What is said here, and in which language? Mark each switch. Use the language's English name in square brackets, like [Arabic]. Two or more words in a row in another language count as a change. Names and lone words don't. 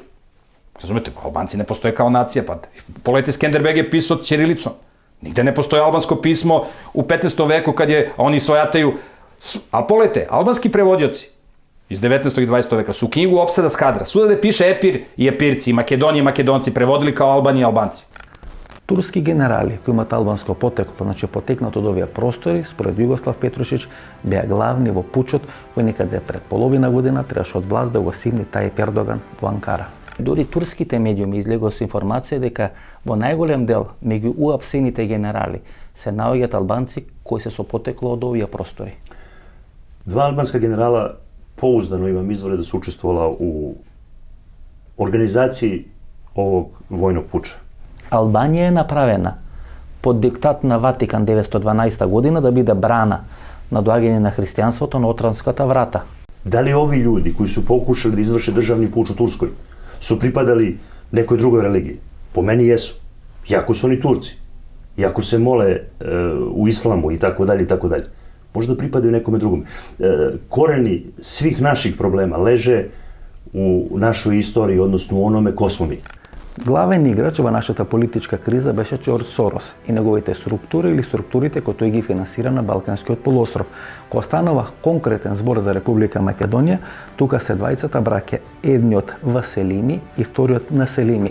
[Serbian] Razumete, Albanci ne postoje kao nacija, pa pogledajte Skenderbeg je pisao ćirilicom. Nigde ne postoje albansko pismo u 15. veku kad je, oni svojataju. Ali pogledajte, albanski prevodioci iz 19. i 20. veka su u knjigu Opsada Skadra, svuda da piše Epir i Epirci, Makedonije i Makedonci, prevodili kao Albani i Albanci. [Macedonian] Турски генерали кои имаат албанско потекло, значи потекнат од овие простори, според Југослав Петрушич, беа главни во пучот кој некаде пред половина година требаше од власт да го симни Тајип Ердоган во Анкара. Дури турските медиуми излегоа со информација дека во најголем дел меѓу уапсените генерали се наоѓаат албанци кои се со потекло од овие простори. [Serbian] Два албанска генерала pouzdano imam izvore da su učestvovala u organizaciji ovog vojnog puča. [Macedonian] Албанија е направена под диктат на Ватикан 912 година да биде брана на доаѓање на христијанството на Отранската врата. [Serbian] Da li ovi ljudi koji su pokušali da izvrše državni puč u Turskoj su pripadali nekoj drugoj religiji? Po meni jesu. Iako su oni Turci. Iako se mole u islamu i tako dalje i tako dalje. Možda pripadaju nekome drugom. Koreni svih naših problema leže u našoj istoriji, odnosno u onome ko smo mi. [Macedonian] Главен играч во нашата политичка криза беше Џорџ Сорос и неговите структури или структурите кои тој ги финансира на Балканскиот полуостров. Кога станува конкретен збор за Република Македонија, тука се двајцата браќа, едниот Васелими и вториот Населими.